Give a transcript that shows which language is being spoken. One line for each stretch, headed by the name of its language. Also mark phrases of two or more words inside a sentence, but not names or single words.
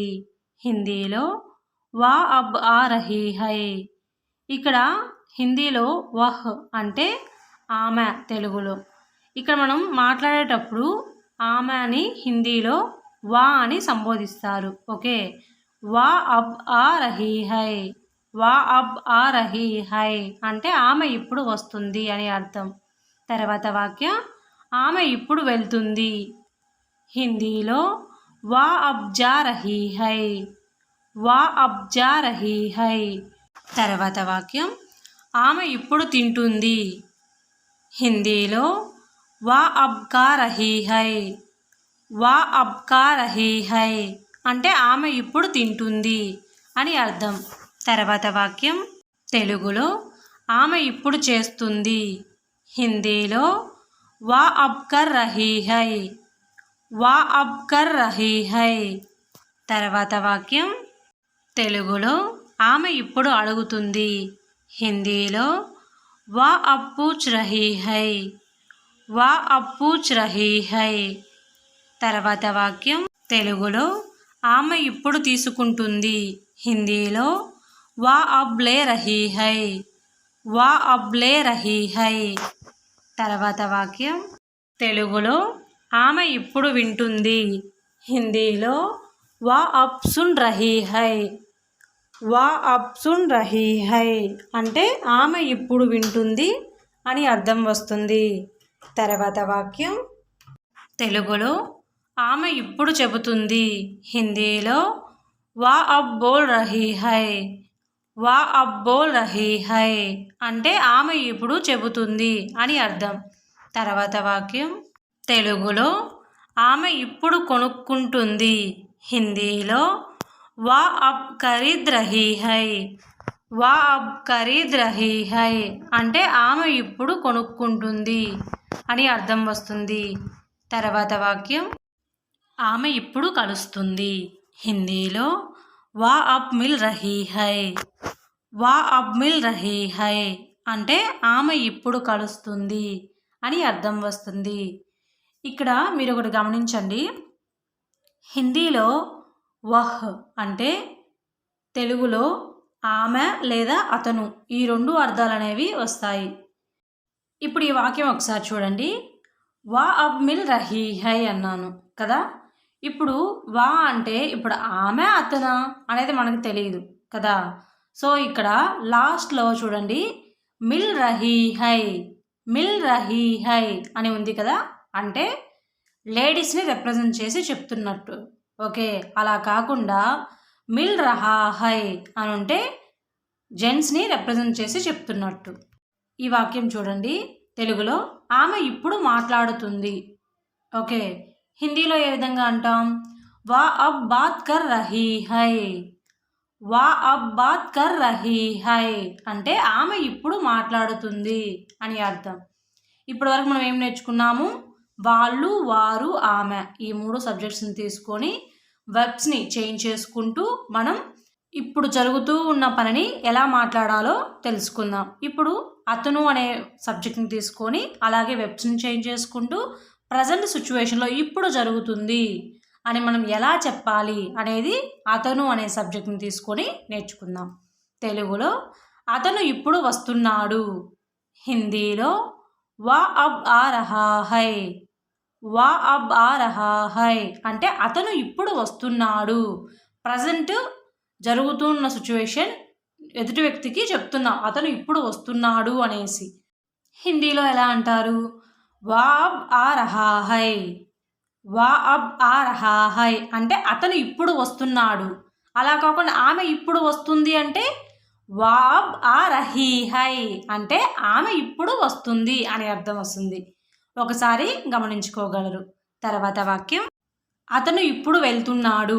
Hindi: హిందీలో वह अब आ रही है.
Telugu: ఇక్కడ హిందీలో వహ్ అంటే ఆమె తెలుగులో. ఇక్కడ మనం మాట్లాడేటప్పుడు ఆమె అని హిందీలో వా అని సంబోధిస్తారు. ఓకే,
Hindi: वह अब आ रही है. वह अब आ रही है
Telugu: అంటే ఆమె ఇప్పుడు వస్తుంది అని అర్థం. తర్వాత వాక్యం ఆమె ఇప్పుడు వెళ్తుంది.
Hindi: హిందీలో वह अब जा रही है. वह अब जा रही है.
Telugu: తర్వాత వాక్యం ఆమె ఇప్పుడు తింటుంది.
Hindi: హిందీలో वह अब खा रही है. वह अब खा रही है
Telugu: అంటే ఆమె ఇప్పుడు తింటుంది అని అర్థం. తర్వాత వాక్యం తెలుగులో ఆమె ఇప్పుడు చేస్తుంది.
Hindi: హిందీలో वह अब कर रही है. वह अब कर रही है.
Telugu: తర్వాత వాక్యం తెలుగులో ఆమె ఇప్పుడు అడుగుతుంది.
Hindi: హిందీలో वह अब पूछ रही है. वह अब पूछ रही है.
Telugu: తర్వాత వాక్యం తెలుగులో ఆమె ఇప్పుడు తీసుకుంటుంది.
Hindi: హిందీలో वह अब ले रही है. वह अब ले रही है.
Telugu: తర్వాత వాక్యం తెలుగులో ఆమె ఇప్పుడు వింటుంది.
Hindi: హిందీలో वह अब सुन रही है. वह अब सुन रही है
Telugu: అంటే ఆమె ఇప్పుడు వింటుంది అని అర్థం వస్తుంది. తర్వాత వాక్యం తెలుగులో ఆమె ఇప్పుడు చెబుతుంది.
Hindi: హిందీలో वह अब बोल रही है. वह अब बोल रही है
Telugu: అంటే ఆమె ఇప్పుడు చెబుతుంది అని అర్థం. తర్వాత వాక్యం తెలుగులో ఆమె ఇప్పుడు కొనుక్కుంటుంది.
Hindi: హిందీలో वह अब खरीद रही है. वह अब खरीद रही है
Telugu: అంటే ఆమె ఇప్పుడు కొనుక్కుంటుంది అని అర్థం వస్తుంది. తర్వాత వాక్యం ఆమె ఇప్పుడు కలుస్తుంది.
Hindi: హిందీలో वह अब मिल रही है. वह अब मिल रही है
Telugu: అంటే ఆమె ఇప్పుడు కలుస్తుంది అని అర్థం వస్తుంది. ఇక్కడ మీరు ఒకటి గమనించండి. హిందీలో వహ్ అంటే తెలుగులో ఆమె లేదా అతను, ఈ రెండు అర్థాలు అనేవి వస్తాయి. ఇప్పుడు ఈ వాక్యం ఒకసారి చూడండి.
Hindi: वह अब मिल रही है అన్నాను కదా.
Telugu: ఇప్పుడు వా అంటే ఇప్పుడు ఆమె అతనా అనేది మనకు తెలియదు కదా. సో ఇక్కడ లాస్ట్లో చూడండి
Hindi: मिल रही है. मिल रही है
Telugu: అని ఉంది కదా, అంటే
English: ladies represent
Telugu: చేసి చెప్తున్నట్టు. ఓకే, అలా కాకుండా
Hindi: मिल रहा है
Telugu: అని ఉంటే
English: gents represent
Telugu: చేసి చెప్తున్నట్టు. ఈ వాక్యం చూడండి. తెలుగులో ఆమె ఇప్పుడు మాట్లాడుతుంది. ఓకే, హిందీలో ఏ విధంగా అంటాం?
Hindi: वह अब बात कर रही है. वह अब बात कर रही है
Telugu: అంటే ఆమె ఇప్పుడు మాట్లాడుతుంది అని అర్థం. ఇప్పటి వరకు మనం ఏం నేర్చుకున్నాము? వాళ్ళు, వారు, ఆమె ఈ మూడు సబ్జెక్ట్స్ని తీసుకొని
English: verbs change
Telugu: చేసుకుంటూ మనం ఇప్పుడు జరుగుతూ ఉన్న పనిని ఎలా మాట్లాడాలో తెలుసుకుందాం. ఇప్పుడు అతను అనే సబ్జెక్ట్ని తీసుకొని అలాగే
English: verbs change
Telugu: చేసుకుంటూ
English: present situation
Telugu: ఇప్పుడు జరుగుతుంది అని మనం ఎలా చెప్పాలి అనేది అతను అనే సబ్జెక్ట్ని తీసుకొని నేర్చుకుందాం. తెలుగులో అతను ఇప్పుడు వస్తున్నాడు. హిందీలో
Hindi: वह अब आ रहा है. वह अब आ रहा है అంటే అతను ఇప్పుడు వస్తున్నాడు.
Telugu: ప్రజెంట్ జరుగుతున్న సిచ్యువేషన్ ఎదుటి వ్యక్తికి చెప్తున్నాం అతను ఇప్పుడు వస్తున్నాడు అనేసి. హిందీలో ఎలా అంటారు?
Hindi: वह अब आ रहा है. वह अब आ रहा है అంటే అతను ఇప్పుడు వస్తున్నాడు.
Telugu: అలా కాకుండా ఆమె ఇప్పుడు వస్తుంది అంటే
Hindi: वह अब आ रही है
Telugu: అంటే ఆమె ఇప్పుడు వస్తుంది అని అర్థం వస్తుంది. ఒకసారి గమనించుకోగలరు. తర్వాత వాక్యం అతను ఇప్పుడు వెళ్తున్నాడు.